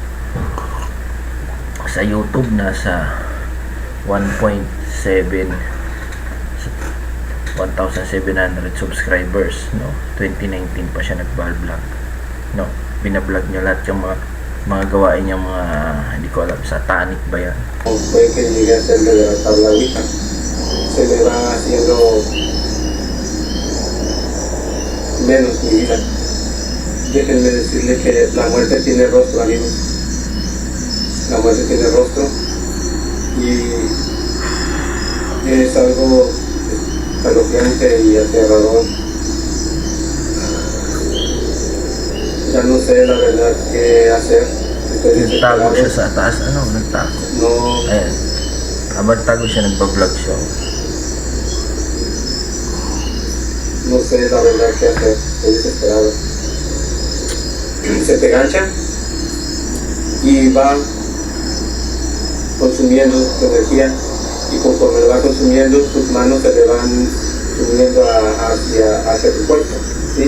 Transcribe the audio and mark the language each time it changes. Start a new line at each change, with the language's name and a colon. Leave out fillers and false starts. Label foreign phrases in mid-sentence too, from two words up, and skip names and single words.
Filipino: Sa YouTube nasa 1.700 subscribers, no? 2019 pa siya nag-vlog, no? Binablog niya lahat yung mga gawain niya, mga hindi ko alam, satanic ba yan?
Spanish: Fue que llegué a hacerme de la tabla Ouija. Se me va haciendo menos mi vida. Déjenme decirle que la muerte tiene rostro, amigos. La muerte tiene rostro y es algo escalofriante y aterrador. Ya no sé la verdad qué hacer. Estoy
Filipino: Nagtago
Spanish: desesperado.
Filipino: siya sa taas, nagtago.
Spanish: No,
Filipino: Ayan, habang tago siya, nagbablog siya.
Spanish: no sé la verdad qué hacer. Estoy desesperado. Se te gancha y va consumiendo tu energía, y conforme lo va consumiendo, tus manos se le van subiendo hacia tu cuerpo, ¿sí?